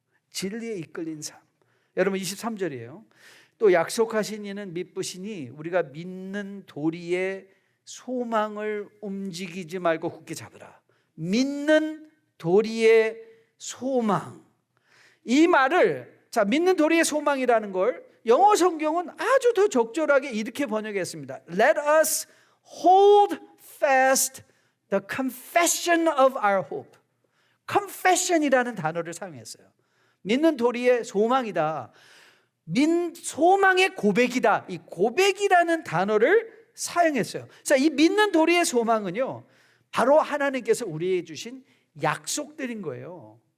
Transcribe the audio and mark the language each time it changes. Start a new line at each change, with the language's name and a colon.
Korean: 진리에 이끌린 삶. 여러분, 23절이에요. 또 약속하신 이는 믿으시니 우리가 믿는 도리의 소망을 움직이지 말고 굳게 잡으라. 믿는 도리의 소망. 이 말을, 믿는 도리의 소망이라는 걸 영어 성경은 아주 더 적절하게 이렇게 번역했습니다.
English: Let us hold fast the confession of our hope.
Korean: confession이라는 단어를 사용했어요. 믿는 도리의 소망이다. 소망의 고백이다. 이 고백이라는 단어를 사용했어요. 자, 이 믿는 도리의 소망은요, 바로 하나님께서 우리에게 주신 약속들인 거예요.